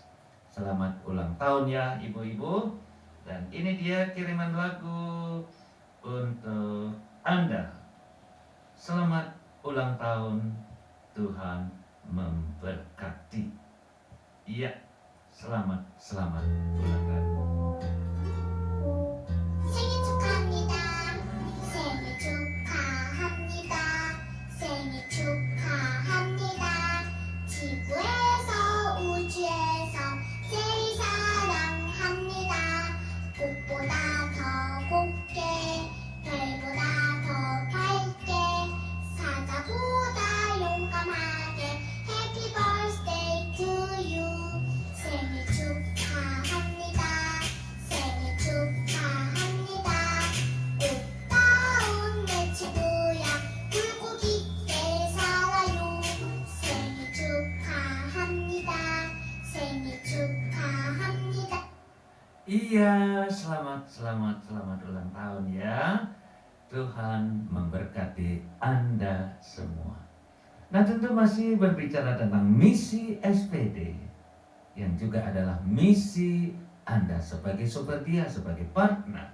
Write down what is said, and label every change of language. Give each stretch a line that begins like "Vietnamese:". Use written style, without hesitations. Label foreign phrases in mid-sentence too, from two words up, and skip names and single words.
Indonesian: Selamat ulang tahun ya ibu-ibu. Dan ini dia kiriman lagu untuk Anda. Selamat ulang tahun, Tuhan memberkati. Iya, selamat ulang tahun.
Korean: 생일 축하합니다. 생일 축하합니다. 생일 축하합니다. 지구에서 우주에서 제일 사랑합니다. 꽃보다 더 곱게 별보다 더 밝게 사자보다 용감하게
English: Happy birthday to you.
Korean: 생일 축하합니다. 생일 축하합니다. 꽃다운 내 친구야 굵고 깊게 살아요. 생일 축하합니다. 생일 축하합니다.
Indonesian: Iya, selamat ulang tahun ya. Tuhan memberkati Anda semua. Nah, tentu masih berbicara tentang misi SPD yang juga adalah misi Anda sebagai Soperdia, sebagai partner.